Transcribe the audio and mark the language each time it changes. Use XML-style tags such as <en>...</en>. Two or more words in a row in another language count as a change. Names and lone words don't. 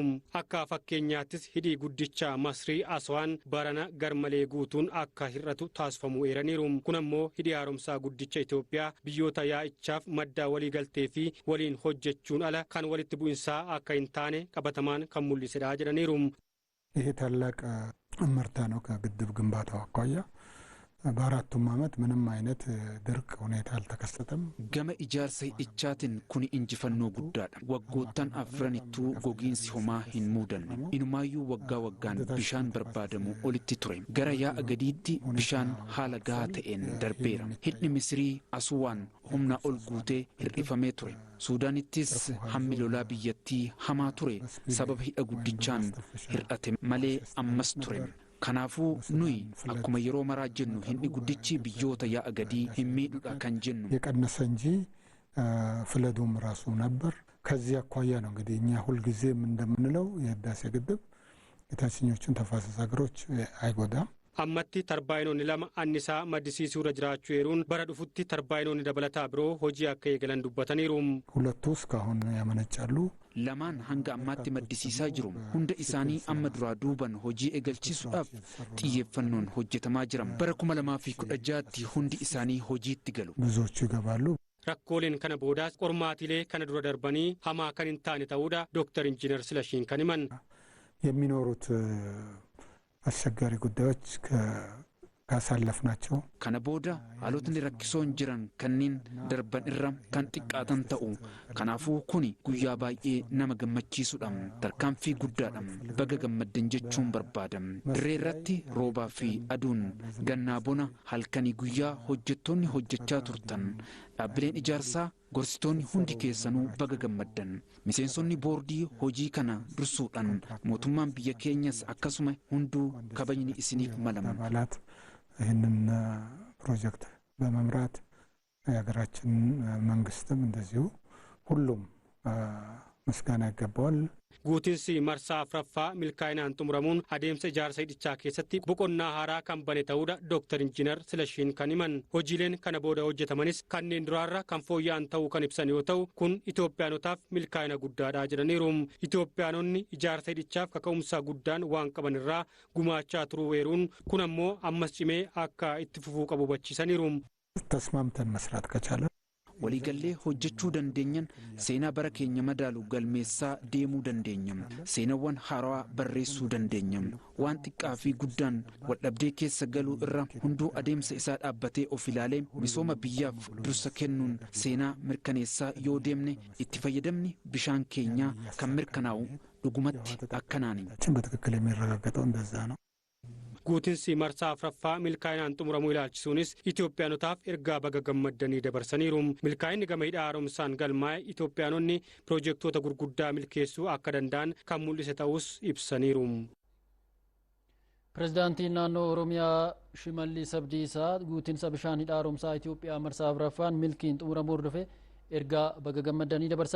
<om>Akka fakkeenyaattis hidhii guddicha Masrii Aswaan barana garmalee guutuun akka hir'atu taasifamuu eeraniiru. Kun ammoo hidhii haaromsaa guddicha Itoophiyaa biyyoota yaa'ichaaf madda waliigaltee fi waliin hojjechuun ala kan walitti bu'insaa akka hin taane qabatamaan kan mul'isedha jedhaniiru.</om> <am>ይሄ ታላቅ እመርታ ነው ከግድብ ግንባታው አኳያ በአራቱም ዓመት ምንም አይነት ድርቅ ሁኔታ አልተከሰተም።</am> <om>ገመ ኢጃርሳ hidhichaatiin kun injifannoo guddaadha. Waggoottan afranittuu gogiinsi homaa hin muudanne. Inumaayyuu waggaa waggaan bishaan barbaadamu olitti ture. Gara yaa'a gadiitti bishaan haala gahaa ta'een darbeera. Hidhi Misrii Aswaan humna ol guutee hir'ifamee ture. Suudaanittis hammi lolaa biyyattii hamaa ture. Sababa hidha guddichaan hir'ate malee ammas ture. Kanaafuu nuyi akkuma yeroo maraa jennu hidhi guddichi biyyoota yaa'a gadii hin miidhudha kan jennu.</om> <am>የቀነሰ እንጂ ፍለዱም ራሱ ነበር። ከዚህ አኳያ ነው እንግዲህ እኛ ሁልጊዜም እንደምንለው የህዳሴ ግድብ የታችኞቹን ተፋሰስ ሀገሮች አይጎዳም።</am> <om>Ammatti tarbaayinoonni lama annisaa maddisiisuu irra jiraachuu eeruun bara dhufutti tarbaayinoonni dabalataa biroo hojii akka eegalan dubbataniiru.</om> <am>ሁለቱ እስካሁን ያመነጫሉ።</am> <om>Lamaan hanga ammaatti maddisiisaa jiru. Hunda isaanii amma duraa duuban hojii eegalchiisuudhaaf xiyyeeffannoon hojjetamaa jira. Bara 2016tti hundi isaanii hojiitti galu.</om> <am>ብዙዎቹ ይገባሉ።</am> <om>Rakkooleen kana boodaas qormaatilee kana dura darbanii hamaa kan hin taane ta'uudha Dr. Injinar Silashiin kan himan.</om> <am>የሚኖሩት አስቸጋሪ ጉዳዮች ካሳለፍናቸው</am> <om>kana booda haalotni rakkisoon jiran kanneen darban irra kan xiqqaatan ta'u kanaafuu kuni guyyaa baay'ee nama gammachiisudha tarkaanfii guddaadha baga gammaddan jechuun barbaada dirree irratti roobaa fi aduun gannaa bona halkanii guyyaa hojjettoonni hojjechaa turtan dhaabbileen ijaarsaa gorsitoonni hundi keessanuu baga gammaddan miseensonni boordii hojii kana dursuudhaan mootummaan biyya keenyas akkasuma hunduu kabajni isiniif malama</om> <am>ይህንን ፕሮጀክት በመምራት የሀገራችን መንግስትም እንደዚሁ ሁሉም ምስጋና ይገባዋል።</am> <om>Guutinsi marsaa afraffaa milkaa'inaan xumuramuun adeemsa ijaarsa hidhichaa keessatti boqonnaa haaraa kan bane ta'uudha Dr. Injiinar Silashiin kan himan. Hojiileen kana booda hojjetamanis kanneen duraarra kan fooyya'an ta'uu kan ibsan yoo ta'u kun Itoophiyaanotaaf milkaa'ina guddaadha jedhaniiru. Itoophiyaanonni ijaarsa hidhichaaf kaka'umsa guddaan waan qaban irraa gumaachaa turuu eeruun kun ammoo ammas cimee akka itti fufuu qabu hubachiisaniiru.</om> <am>ተስማምተን መስራት ከቻለ</am> <om>waliigallee hojjechuu dandeenyan seenaa bara keenya madaalu galmeessaa deemuu dandeenya seenawwan haaraa barreessuu dandeenya waan xiqqaa fi guddaan waldhabdee keessa galuu irra hunduu adeemsa isaa dhaabbatee of ilaalee misooma biyyaaf dursa kennuun seenaa mirkaneessaa yoo deemne itti fayyadamni bishaan keenyaa kan mirkanaa'u dhugumatti akkanaani.</om> <am>በትክክል የሚረጋገጠው እንደዛ ነው።</am> <om>Guutinsi marsaa afraffaa milkaa'inaan xumuramuu ilaalchisuunis Itoophiyaanotaaf ergaa baga gammaddanii dabarsaniiru. Milkaa'inni gama hidha haaromsaan galmaa'e Itoophiyaanonni piroojektota gurguddaa milkeessuu akka danda'an kan mul'ise ta'us ibsaniiru. Pirezidaantiin naannoo Oromiyaa Shimallis Abdiisaa guutinsa bishaan hidha haaromsaa Itoophiyaa marsaa afraffaan milkiin xumuramuu hordofe ergaa baga gammaddanii dabarsan.</om>